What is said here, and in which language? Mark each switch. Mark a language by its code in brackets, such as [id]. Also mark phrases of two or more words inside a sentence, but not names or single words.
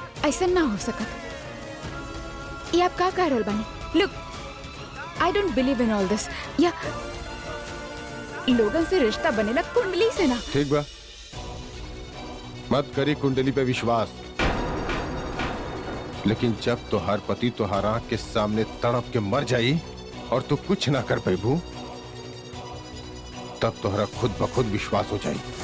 [bho] ऐसा ना हो सकत। ये आप का कह रहल बानी? [en] Look, I don't believe in all this. [bho] या लोगन से रिश्ता बनेला कुंडली से ना। ठीक बा, मत करी कुंडली पे विश्वास, लेकिन जब तोहार पति तोहार आंख के सामने तड़प के मर जाई और तू कुछ ना कर पैबू, तब तोहरा खुद ब खुद विश्वास हो जाई।